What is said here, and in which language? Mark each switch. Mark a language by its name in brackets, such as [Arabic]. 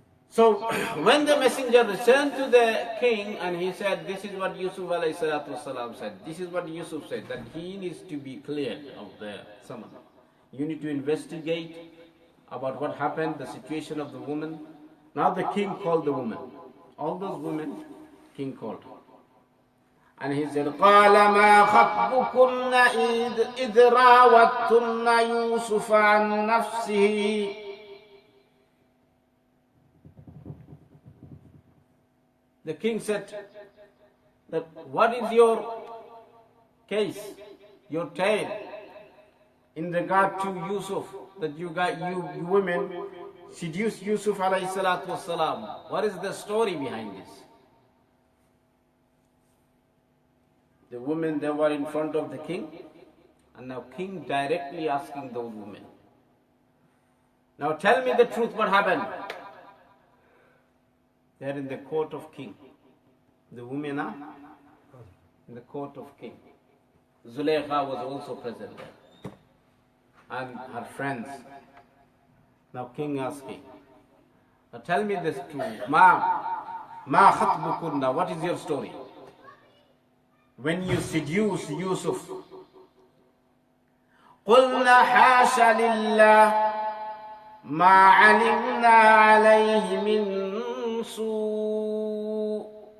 [English] So when the messenger returned to the king and he said, this is what Yusuf alayhi salatu wasalam said, this is what Yusuf said, that he needs to be cleared of the summon. You need to investigate about what happened, the situation of the woman. Now the king called the woman. All those women, king called. And he said, [Arabic] قَالَ مَا خَطْبُكُنَّ إِذْ رَاوَدتُّنَّ يُوسُفَ عَنْ نَفْسِهِ. [English] The king said that what is your case, your tale in regard to Yusuf, that you women seduced Yusuf alayhi salatu wasalam. What is the story behind this? The women, they were in front of the king, and now king directly asking those women, now tell me the truth, what happened? They are in the court of king. The women are in the court of king. Zuleika was also present there, and her friends. Now king asking, now tell me this truth. [Arabic] Ma khatbukunna, [English] what is your story? When you seduce Yusuf. [Arabic] قلنا حاش لله ما علمنا عليه من سوء.